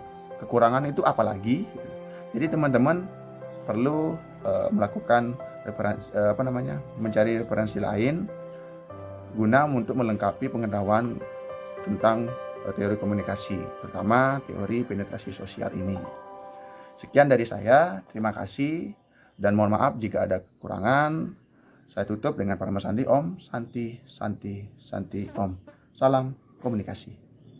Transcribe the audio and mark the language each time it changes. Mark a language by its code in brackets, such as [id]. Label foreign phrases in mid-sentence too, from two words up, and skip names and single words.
[id] Kekurangan itu apalagi. Jadi teman-teman perlu melakukan mencari referensi lain guna untuk melengkapi pengetahuan tentang teori komunikasi, terutama teori penetrasi sosial ini. Sekian dari saya, terima kasih dan mohon maaf jika ada kekurangan. Saya tutup dengan [sa] Parama Santi Om, Santi, Santi, Santi Om. [id] Salam komunikasi.